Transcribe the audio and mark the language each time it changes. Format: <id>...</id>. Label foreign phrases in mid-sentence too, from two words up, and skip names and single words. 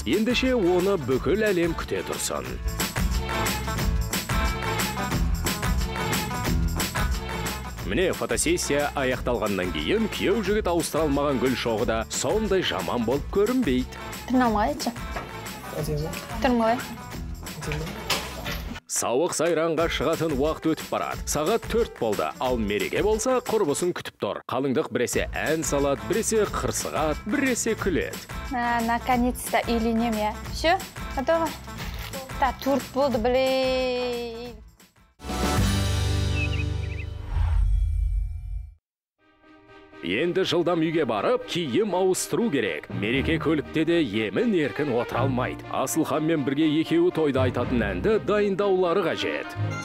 <kk>Ендеше оны бүкіл әлем күте тұрсын. Міне фотосессия аяқталғаннан кейін күйеу жігіт ауыстыра алмаған гүл шоғы да сондай жаман болып көрінбейді. Түрін айтшы. Түрін қалай? Сауық сайранға шығатын уақыт өтіп барады. Сағат 4 болды, ал мереке болса құрбысын күтіп тұр. Қалыңдық біресе ән салады, біресе қырсығады, біресе күледі.</kk> <ru>Наконец-то үйленем, я. Все, готово?</ru> <kk>Да, турт болды, блин. Енді жылдам үйге барып, киім ауыстыру керек. Мереке көлікте де емін еркін отыра алмайды. Асылханмен бірге екеуі тойда айтатын әнді дайындаулары қажет.</kk>